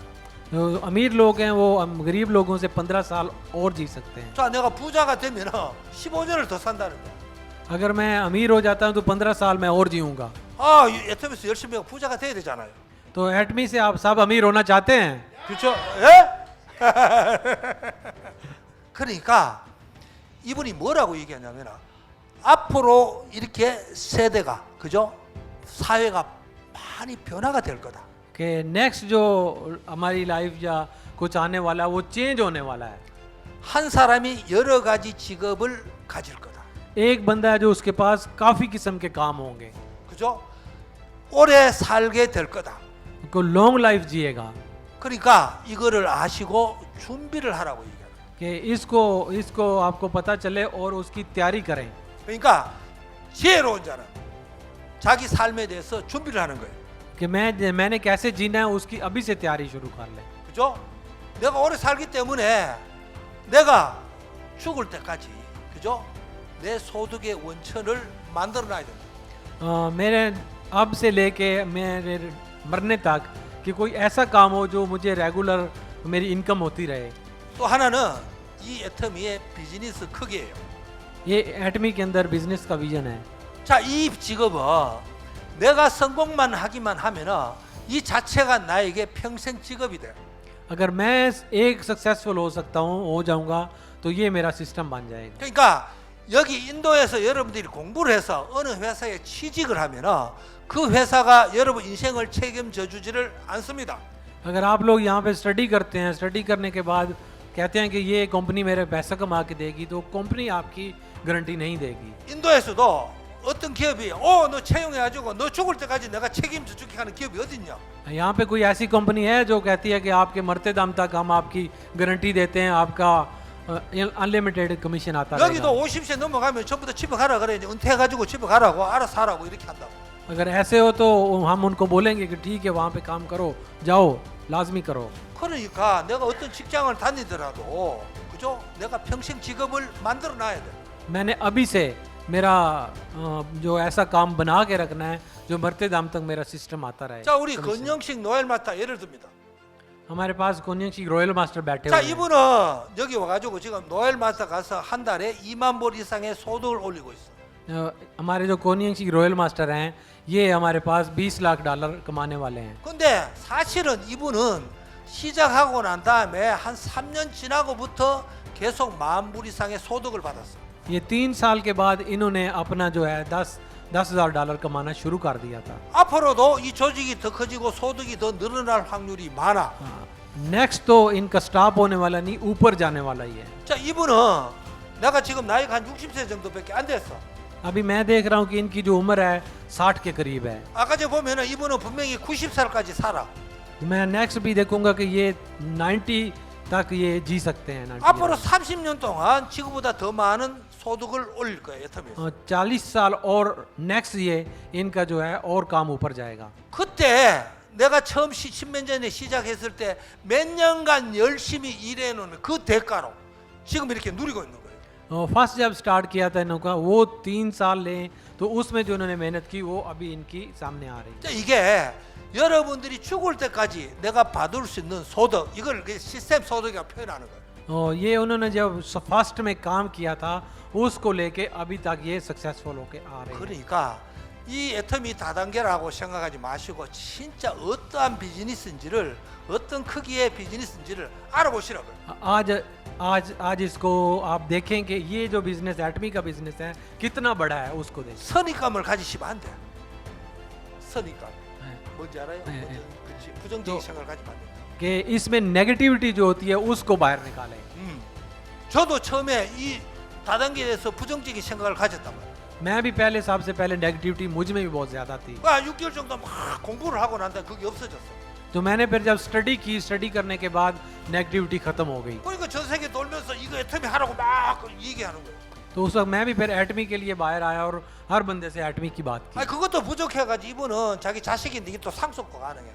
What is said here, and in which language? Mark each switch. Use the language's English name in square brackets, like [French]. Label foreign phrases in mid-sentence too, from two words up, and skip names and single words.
[Hindi] जो अमीर लोग हैं वो गरीब लोगों से 15 साल और जी सकते हैं। [Korean] 자, 내가 부자가 되면은 15년을 더 산다는 거야. [Hindi] अगर मैं अमीर हो जाता हूँ तो 15 साल मैं और जीऊँगा। [Korean] 아, 애터미스 열심히 하고 부자가 돼야 되잖아요. [Hindi] तो एटमी से आप सब अमीर होना चाहते हैं? [Korean] 그렇죠? 예? 그러니까 이분이 뭐라고 얘기하냐면 앞으로 이렇게 세대가 그죠? 사회가 많이 변화가 될 거다. [Hindi] कि नेक्स्ट जो हमारी लाइफ या कुछ आने वाला है वो चेंज होने वाला है। [Korean] 한 사람이 여러 가지 직업을 가질 거다. [Hindi] एक बंदा है जो उसके पास काफ़ी किस्म के काम होंगे, [Korean] 그죠? 오래 살게 될 거다. [Hindi] को [English] long life [Hindi] जिएगा। [Korean] 그러니까 이거를 아시고 준비를 하라고 얘기해요. [Hindi] कि इसको आपको पता चले और उसकी तैयारी करें। [Korean] 그러니까 지혜로운 자는 자기 삶에 대해서 준비를 하는 거예요. [Hindi] कि मैंने कैसे जीना है उसकी अभी से तैयारी शुरू कर ले। [Korean] 그죠? 내가 오래 살기 때문에 내가 죽을 때까지 그죠? 내 소득의 원천을 만들어 놔야 된다. [Hindi] मेरे अब से लेके मेरे मरने तक कि कोई ऐसा काम हो जो मुझे रेगुलर मेरी इनकम होती रहे। [Korean] 또 하나는 이 애터미의 비즈니스 크기예요. [Hindi] ये एटमी के अंदर बिजनेस का विजन है। [Korean] 자, 이 직업은 내가 성공만 하기만 하면은 이 자체가 나에게 평생 직업이 돼. [Hindi] अगर मैं एक सक्सेसफुल हो सकता हूँ हो जाऊंगा तो ये मेरा सिस्टम बन जाएगा। [Korean] 그러니까 여기 인도에서 여러분들이 공부를 해서 어느 회사에 취직을 하면은 그 회사가 여러분 인생을 책임져 주지를 않습니다. [Hindi] अगर आप लोग यहाँ पे स्टडी करते हैं, स्टडी करने के बाद कहते हैं कि ये कंपनी मेरे पैसा कमा के देगी, तो कंपनी आपकी गारंटी नहीं देगी। [Korean] 인도에서도 어떤 기업이 너 채용해가지고 너 죽을 때까지 내가 책임져 줄게 하는 기업이 어딨냐? [Hindi] यहाँ पे कोई ऐसी कंपनी है जो कहती है कि आपके मरते दम तक हम आपकी गारंटी देते हैं, आपका [English] unlimited commission [Hindi] आता [Korean] 여기도 [Hindi] रहेगा। [Korean] 50세 넘어가면 전부 다 집에 가라 그래. 이제 은퇴해가지고 집에 가라고 알아서 하라고 이렇게 한다고. [Hindi] अगर ऐसे हो तो हम उनको बोलेंगे कि ठीक है वहाँ पे काम करो, जाओ, लाजमी करो। [Korean] 그러니까 내가 어떤 직장을 다니더라도 그죠? 내가 평생 직업을 만들어 놔야 돼. [Hindi] मैंने अभी से मेरा जो ऐसा काम बना के रखना है जो मरते दम तक मेरा सिस्टम आता रहे। [Korean] 자, 우리 건영식 노엘 마타 예를 듭니다. [Hindi] हमारे पास कोन्यंग [English] royal master [Hindi] बैठे [Korean] 자, [Hindi] हुए हैं। [Korean] 이분은 여기 와가지고 지금 노엘 마타 가서 한 달에 2만 불 이상의 소득을 올리고 있어. [Hindi] हमारे जो कोन्यंग [English] royal master [Hindi] हैं ये हमारे पास 20 लाख डॉलर कमाने वाले हैं। [Korean] 근데 사실은 이분은 시작하고 난 다음에 한 3년 지나고부터 계속 10,000 불 이상의 소득을 받았어. [Hindi] ये 3 साल के बाद इन्होंने अपना जो है 10,000 डॉलर कमाना शुरू कर दिया था। [Korean] 앞으로도 이 조직이 더 커지고 소득이 더 늘어날 확률이 많아. [Hindi] नेक्स्ट तो इनका स्टॉप होने वाला नहीं, ऊपर जाने वाला ही है। [Korean] 자, 이분은 내가 지금 나이가 한 60세 정도밖에 안 됐어. [Hindi] अभी मैं देख रहा हूँ कि इनकी जो उम्र है 60 के करीब है। [Korean] 아까 전에 보면은 이분은 분명히 90살까지 살아. [Hindi] मैं नेक्स्ट भी देखूंगा कि ये 90 तक ये जी सकते हैं। 90 [Korean] 앞으로 30년 동안 지구보다 더 많은 소득을 올릴 거예요. 애터미에서. [Hindi] 40 साल और नेक्स्ट ये इनका जो है और काम ऊपर जाएगा। [Korean] 그때 내가 처음 10년 전에 시작했을 때 몇 년간 열심히 일해놓은 그 대가로 지금 이렇게 누리고 있는 거예요. [Hindi] फर्स्ट जब स्टार्ट किया था इनका वो 3 साल ले तो उसमें जो उन्होंने मेहनत की वो अभी इनकी सामने आ रही है। [Korean] 자, 이게 여러분들이 죽을 때까지 내가 받을 수 있는 소득 이걸 시스템 소득이라고 표현하는 거예요. [Hindi] ये उन्होंने जब फर्स्ट में काम किया था उसको लेके अभी तक ये सक्सेसफुल होके आ रहे हैं। [Korean] 그러니까 이 애터미 다단계라고 생각하지 마시고 진짜 어떠한 비즈니스인지를 어떤 크기의 비즈니스인지를 알아보시라고요. [Hindi] आज इसको आप देखें कि ये जो बिजनेस एटमी का बिजनेस है कितना बड़ा है उसको देखें। [Korean] 선입감을 가지시면 안 돼. 선입감. 네. 뭔지 알아요? 네, 네. 그렇지. 부정적인 생각을 가지면 안 돼. [Hindi] कि इसमें नेगेटिविटी जो होती है उसको बाहर निकालें। [Korean] 저도 처음에 이 다단계에 대해서 부정적인 생각을 가졌단 말이에요. [Hindi] मैं भी पहले सबसे पहले नेगेटिविटी मुझ में भी बहुत ज़्यादा थी। [Korean] 6개월 정도 막 공부를 하고 난 다음에 그게 없어졌어. [Hindi] तो मैंने फिर जब स्टडी करने के बाद नेगेटिविटी खत्म हो गई। [Korean] 그러니까 전 세계 돌면서 이거 애터미 하라고 막 얘기하는 거예요. [Hindi] तो उस वक्त मैं भी फिर एटमी के लिए बाहर आया और हर बंदे से एटमी की बात की। [Korean] 아니 그것도 부족해가지고 이분은 자기 자식인데 이게 또 상속도 가능해.